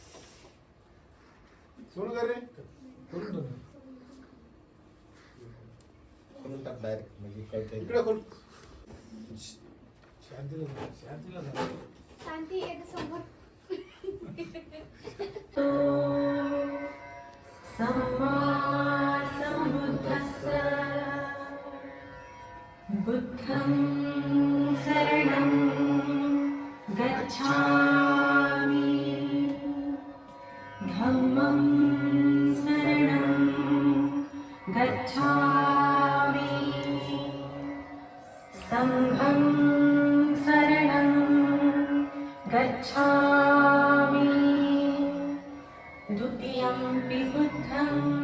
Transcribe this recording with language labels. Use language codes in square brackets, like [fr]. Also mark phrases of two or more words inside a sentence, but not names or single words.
[mr] सुरू कर रे. करून टाक डायरेक्ट म्हणजे काहीतरी इकडे कोण शांती एक समोर [pi] बुद्धं शरणं गच्छामि धम्मं शरणं गच्छामि संघं शरणं गच्छामि द्वितीयंपि बुद्धं